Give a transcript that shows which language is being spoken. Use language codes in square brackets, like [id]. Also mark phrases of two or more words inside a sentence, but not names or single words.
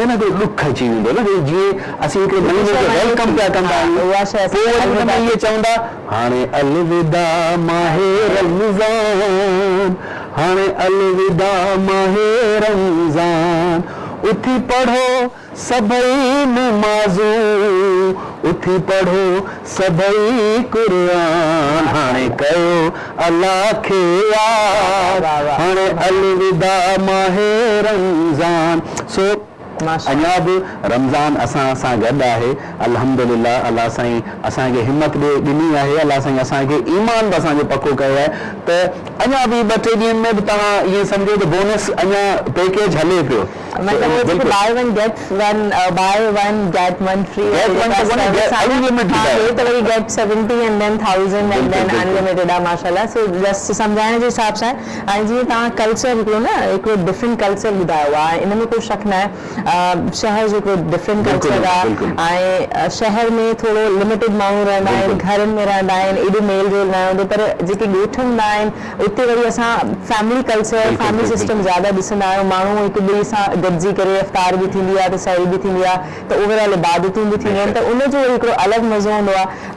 [sd] न ॾुख अची वेंदो न, जीअं असीं हिकिड़े महीने खे वेलकम पिया कंदा आहियूं, पोइ वरी हुन में इहे चवंदा हाणे अलविदा माहे रमज़ान, हाणे अलविदा माहे रमज़ान, उथी पढ़ो सभई नमाज़ू, उथी पढ़ो सभई कुरान, हाणे कयो अल्लाह खे याद, हाणे अलविदा माहे रमज़ान। सो अञा बि रमज़ान असां सां गॾु आहे, [ar] الحمد لله. [sd] अल्लाह साईं असांखे हिमत ॾिनी आहे, अल्लाह साईं असांखे ईमान बि असांजो पको कयो आहे, त अञा बि ॿ टे ॾींहंनि में बि तव्हां इएं सम्झो त बोनस अञा पैकेज हले पियो, [en] buy one get one free, [sd] तो वरी [en] get 70 and then 1000 and then unlimited आहे [ar] ما شاء الله. [sd] सो जस्ट सम्झाइण जे हिसाब सां ऐं जीअं तव्हां कल्चर हिकिड़ो न हिकिड़ो [en] different culture [sd] ॿुधायो आहे, इन में कोई शक न आहे। शहर जो हिकिड़ो [en] different culture [sd] आहे ऐं शहर में थोरो लिमिटेड माण्हू रहंदा आहिनि, घरनि में रहंदा आहिनि, एॾो मेल जोल न हूंदो, पर जेके ॻोठ हूंदा आहिनि उते वरी असां [en] family culture family system [sd] ज़्यादा ॾिसंदा आहियूं, माण्हू हिक ॿिए सां गॾिजी करे इफ्तार बि थींदी आहे त सही बि थींदी आहे, त ओवरऑल इबादतूं बि थींदियूं आहिनि, त उनजो हिकिड़ो अलॻि मज़ो हूंदो आहे।